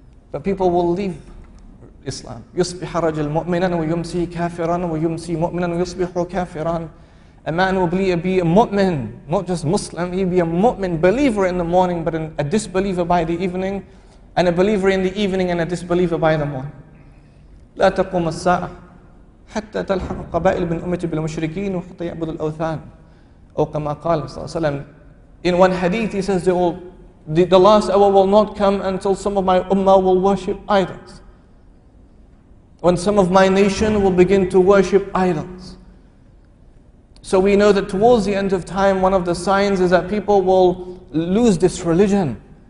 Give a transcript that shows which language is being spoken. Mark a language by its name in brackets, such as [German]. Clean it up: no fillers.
[English] But people will leave Islam. [Arabic] يُصْبِحَ رَجُلٌ مُؤْمِنًا وَيُمْسِي كَافِرًا وَيُمْسِي مُؤْمِنًا وَيُصْبِحُ كَافِرًا. [English] A man will be a mu'min, not just Muslim, he'll be a mu'min, believer in the morning, but a disbeliever by the evening, and a believer in the evening and a disbeliever by the morning. [Arabic] لا تقوم الساعة حتى تلحق قبائل من أمتي بالمشركين وحتى يعبدوا الأوثان أو كما قال صلى الله عليه وسلم. [English] In one hadith he says the last hour will not come until some of my ummah will worship idols. When some of my nation will begin to worship idols. So we know that towards the end of time, one of the signs is that people will lose this religion.